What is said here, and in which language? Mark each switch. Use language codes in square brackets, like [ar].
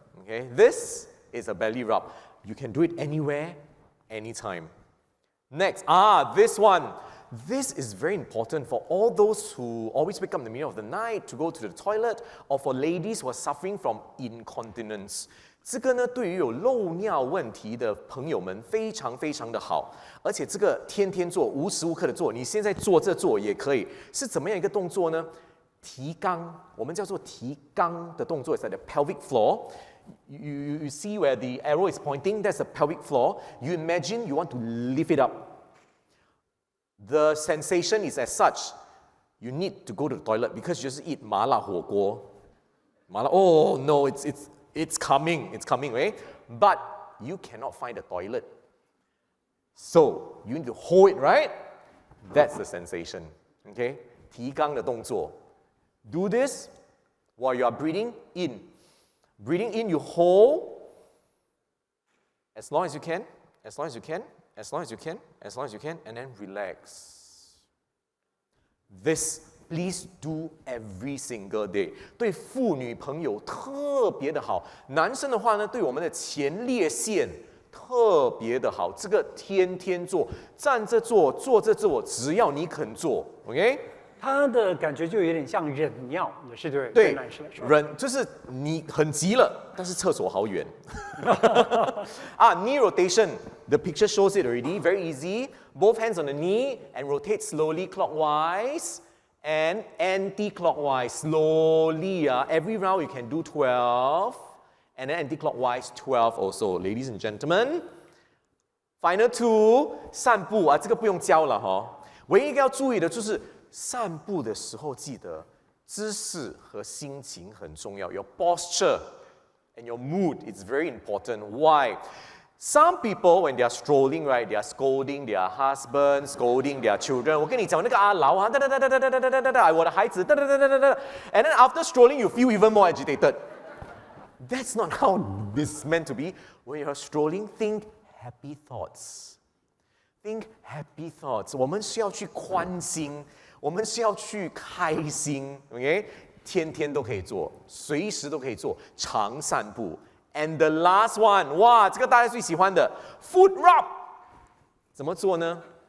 [en] Okay, this is a belly rub. You can do it anywhere, anytime. Next, this one. This is very important for all those who always wake up in the middle of the night to go to the toilet, or for ladies who are suffering from incontinence. [zh] 这个呢，对于有漏尿问题的朋友们非常非常的好，而且这个天天做，无时无刻的做，你现在做也可以。是怎么样一个动作呢？提肛，我们叫做提肛的动作 [en] is at the pelvic floor. You see where the arrow is pointing? That's the pelvic floor. You imagine you want to lift it up. The sensation is as such. You need to go to the toilet because you just eat 麻辣火锅. Oh no, it's coming, right? But you cannot find the toilet. So you need to hold it, right? That's the sensation. Okay? [zh] 提肛的动作. [en] Do this while you are breathing in. Breathing in, you hold as long as you can, as long as you can, as long as you can, as long as you can, and then relax. This, please do every single day. [zh] 对妇女朋友特别的好。男生的话呢，对我们的前列腺特别的好。这个天天做，站着做，坐着做，只要你肯做 ，OK？它的感觉就有点像忍尿，也是对对男生来说。忍就是你很急了，但是厕所好远。 [en] knee rotation. The picture shows it already. Very easy. Both hands on the knee and rotate slowly clockwise and anti-clockwise. Slowly. Every round you can do 12. And then anti-clockwise 12 also. Ladies and gentlemen. Final two. [zh] 散步啊，这个不用教了哈。唯一一个要注意的就是散步的时候记得姿势和心情很重要。 [en] Your posture and your mood is very important. Why? Some people, when they are strolling, right, they are scolding their husband, scolding their children. [zh] 我跟你讲那个阿劳啊，我的孩子， [en] and then after strolling, you feel even more agitated. That's not how this is meant to be. When you're strolling, think happy thoughts. Think happy thoughts. [zh] 我们需要去宽心，我们需要去开心。 OK， 天天都可以做，随时都可以做，常散步。 [en] And the last one， [zh] 哇，这个大家最喜欢的 [en] foot rub， [zh] 怎么做呢？